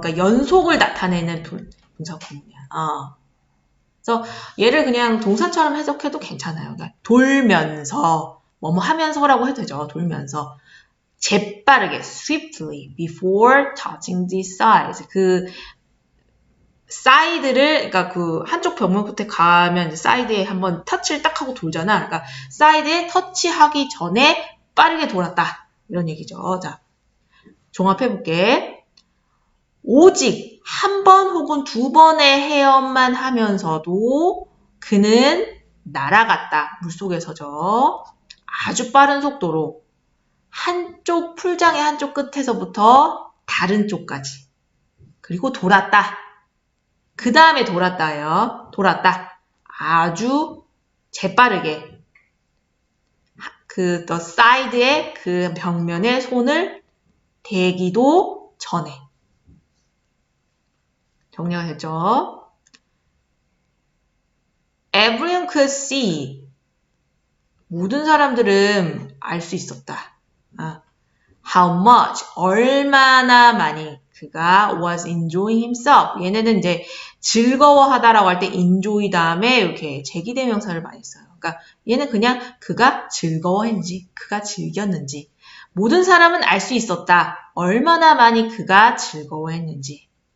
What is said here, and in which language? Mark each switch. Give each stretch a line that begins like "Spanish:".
Korean: 그러니까 연속을 나타내는 분사구문이야. 그래서 얘를 그냥 동사처럼 해석해도 괜찮아요. 그러니까 돌면서, 뭐뭐 하면서라고 해도 되죠. 돌면서.
English: 재빠르게, swiftly, before touching the sides.
Korean: 그, 사이드를, 그러니까 그 한쪽 벽면 끝에 가면 사이드에 한번 터치를 딱 하고 돌잖아. 그러니까 사이드에 터치하기 전에 빠르게 돌았다. 이런 얘기죠. 자, 종합해볼게. 오직 한 번 혹은 두 번의 헤엄만 하면서도 그는 날아갔다. 물속에서죠. 아주 빠른 속도로 한쪽 풀장의 한쪽 끝에서부터 다른 쪽까지. 그리고 돌았다. 그 다음에 돌았다예요. 돌았다. 아주 재빠르게. the side 의 그 벽면에 손을 대기도 전에. 정리가 됐죠?
English: Everyone could see.
Korean: 모든 사람들은 알 수 있었다.
English: How much, 얼마나 많이 그가 was enjoying himself.
Korean: 얘네는 이제 즐거워하다라고 할 때 enjoy 다음에 이렇게 제기대명사를 많이 써요. 그러니까 얘는 그냥 그가 즐거워했는지, 그가 즐겼는지. 모든 사람은 알 수 있었다. 얼마나 많이 그가 즐거워했는지.